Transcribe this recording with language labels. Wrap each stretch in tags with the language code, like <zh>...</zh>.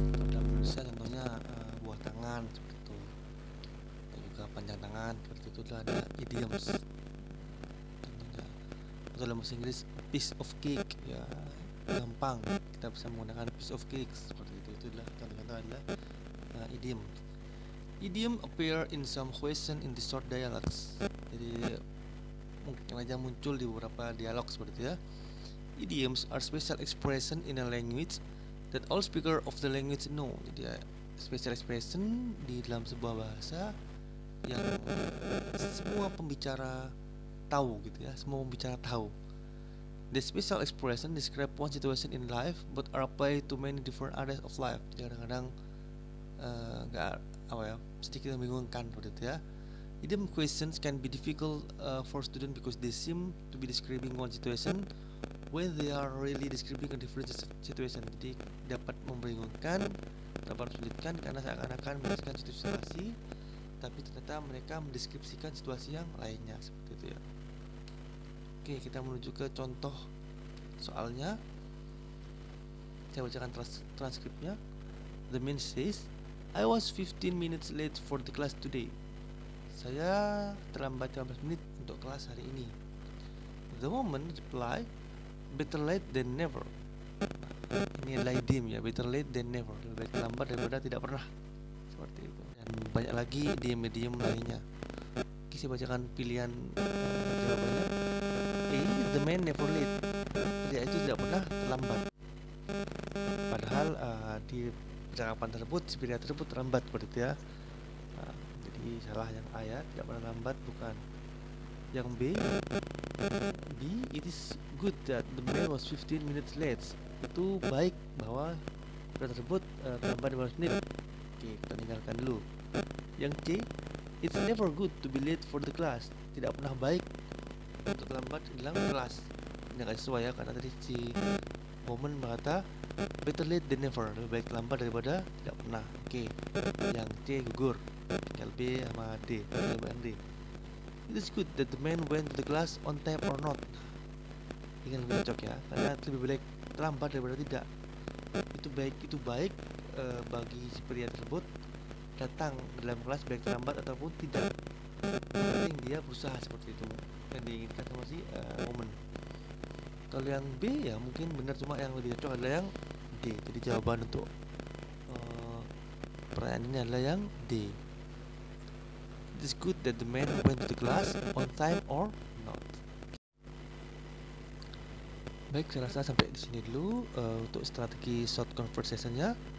<id>Dalam Indonesia contohnya buah tangan seperti itu, dan juga panjang tangan seperti itu adalah ada idioms. Contohnya, atau dalam bahasa Inggris</id> <en>piece of cake</en> <id>ya, gampang kita bisa menggunakan piece of cake seperti itu. Itu adalah contoh-contoh adalah idiom.</id> <en>Idiom appear in some question in the short dialogues.</en> <id>Jadi mungkin aja muncul di beberapa dialog seperti itu ya.</id> <en>Idioms are special expression in a language that all speaker of the language know.</en> <id>Jadi</id> <en>special expression</en> <id>di dalam sebuah bahasa yang semua pembicara tahu gitu ya, semua pembicara tahu.</id> <en>The special expression describe one situation in life but are applied to many different areas of life.</en> <id>Jadi kadang-kadang nggak sedikit membingungkan seperti itu ya.</id> <en>Idiom questions can be difficult for students because they seem to be describing one situation when they are really describing a different situation.</en> <id>Jadi dapat membingungkan, dapat mensulitkan karena seakan-akan menjelaskan situasi, tapi ternyata mereka mendeskripsikan situasi yang lainnya seperti itu ya. Oke, kita menuju ke contoh soalnya. Saya bacakan transkripnya.</id> <en>The man says, I was 15 minutes late for the class today.</en> <id>Saya terlambat 15 menit untuk kelas hari ini.</id> <en>The woman reply, better late than never.</en> <id>Ini adalah idiom ya,</id> <en>better late than never.</en> <id>Lebih baik terlambat daripada tidak pernah. Seperti itu. Dan banyak lagi idiom-idiom lainnya. Oke, saya bacakan pilihan jawabannya.</id> <en>A, the man never late.</en> <id>Dia itu tidak pernah terlambat. Padahal di percakapan tersebut, si pria tersebut terlambat seperti itu ya. Jadi salah yang A ya, tidak pernah lambat, bukan.</id> <en>Yang B, it is good that the man was 15 minutes late.</en> <id>Itu baik bahwa pria tersebut terlambat 15 menit. Oke, kita tinggalkan dulu. Yang C,</id> <en>It's never good to be late for the class.</en> <id>Tidak pernah baik untuk terlambat dalam kelas. Ini nggak sesuai ya, karena tadi si Woman berkata</id> <en>better late than never,</en> <id>lebih baik terlambat daripada tidak pernah. Oke, yang C gugur, tinggal B sama D, tinggal D.</id> <en>It is good that the man went to the class on time or not.</en> <id>Ini lebih cocok ya, karena lebih baik terlambat daripada tidak. Itu baik bagi si pria tersebut datang ke dalam kelas baik terlambat ataupun tidak. Yang penting dia berusaha, seperti itu yang diinginkan sama si Woman. Kalau yang B ya mungkin benar, cuma yang lebih cocok adalah yang D. Jadi jawaban untuk pertanyaan ini adalah yang D.</id> <en>It is good that the man went to the class on time or not.</en> <id>Baik, saya rasa sampai di sini dulu untuk strategi</id> <en>short conversation-</en> <id>nya.</id>